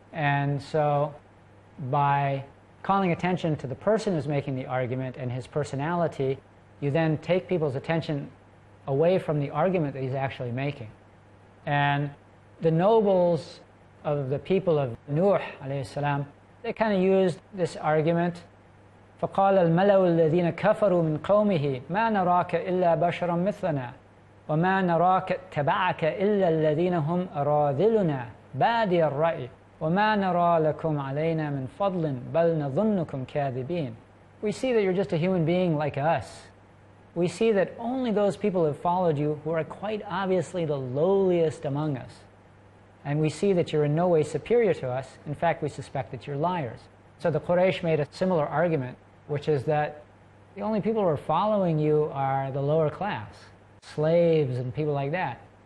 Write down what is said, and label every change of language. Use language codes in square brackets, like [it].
[en] And so by calling attention to the person who's making the argument and his personality, you then take people's attention away from the argument that he's actually making. And the nobles of the people of Nuh alayhi salam, they kind of used this argument. [ar] فقال الملأ الذين كفروا من قومه ما نراك إلا بشرا مثلنا وما نراك اتبعك إلا الذين هم أراذلنا بادي الرأي وما نرى لكم علينا من فضل بل نظنكم كاذبين. [en] We see that you're just a human being like us. We see that only those people have followed you who are quite obviously the lowliest among us. And we see that you're in no way superior to us. In fact, we suspect that you're liars. So the Quraysh made a similar argument, which is that the only people who are following you are the lower class, slaves and people like that.